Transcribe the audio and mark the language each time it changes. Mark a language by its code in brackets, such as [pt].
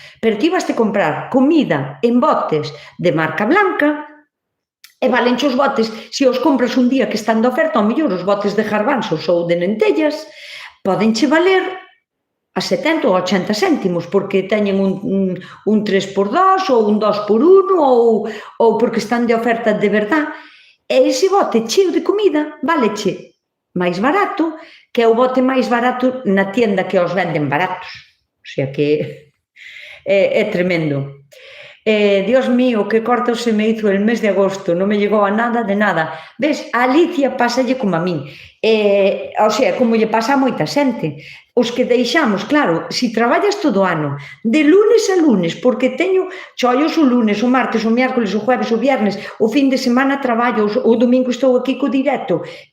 [gl] Pero ti vaste comprar comida en botes de marca blanca e valenche os botes, se os compras un día que están de oferta, ao mellor os botes de garbanzos ou de lentellas, podenche valer a 70 ou 80 céntimos, porque teñen un 3x2 ou un 2x1 ou porque están de oferta de verdad. E ese bote cheo de comida valeche máis barato que o bote máis barato na tienda que os venden baratos. O sea que É tremendo. [es] Dios mío, qué corto se me hizo el mes de agosto, [gl] non me llegou a nada de nada. Ves, a Alicia pásalle como a min. O sea, como lle pasa a moita xente. Os que deixamos, claro, si traballas todo o ano, de lunes a lunes, porque teño chollos o lunes, o martes, o miércoles, o jueves, o viernes, o fin de semana traballo, o domingo estou aquí co directo.